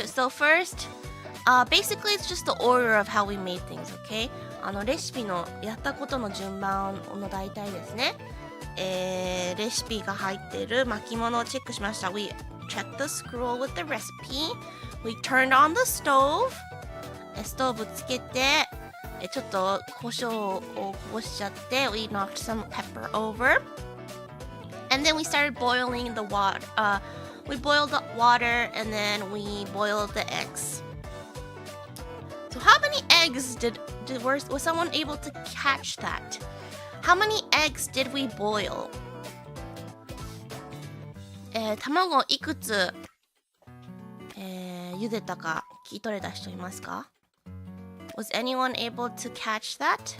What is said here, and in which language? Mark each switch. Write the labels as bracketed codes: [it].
[en] So first, basically it's just the order of how we made things, okay? [ja] レシピのやったことの順番の大体ですね。レシピが入っている巻物をチェックしました。 [en] We checked the scroll with the recipe.We turned on the stove. [ja] ストーブつけて、ちょっと胡椒をこぼしちゃって、 [en] We knocked some pepper over. And then we started boiling the water. We boiled the water and then we boiled the eggs. So how many eggs was someone able to catch that? How many eggs did we boil? [ja] 卵いくつ茹でたか聞き取れた人いますか？ [en] Was anyone able to catch that?